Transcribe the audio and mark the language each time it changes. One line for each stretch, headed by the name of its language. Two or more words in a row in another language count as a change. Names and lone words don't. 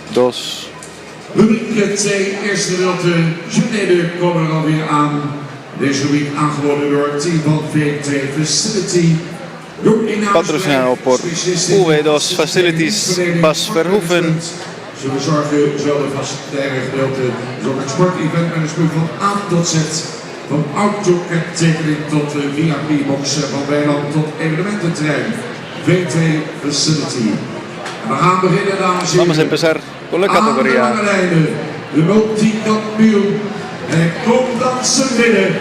Dutch: 2. Rubriek 2, eerste gedeelte. Genede komen er alweer aan. Deze rubriek aangeboden door het team van V2 Facility.
Spanish: Patrocinado por V2 Facilities Bas Verhoeven.
Dutch: Ze verzorgen zowel de facilitaire gedeelte als het sportevent management van A tot Z. Van autocad-tekening tot VIP-boxen, van weiland tot evenemententerrein. V2 Facility. We gaan beginnen, dames en heren.
Spanish: Vamos a empezar con la categoría.
Dutch: De multicampioen. En komt dan zijn binnen.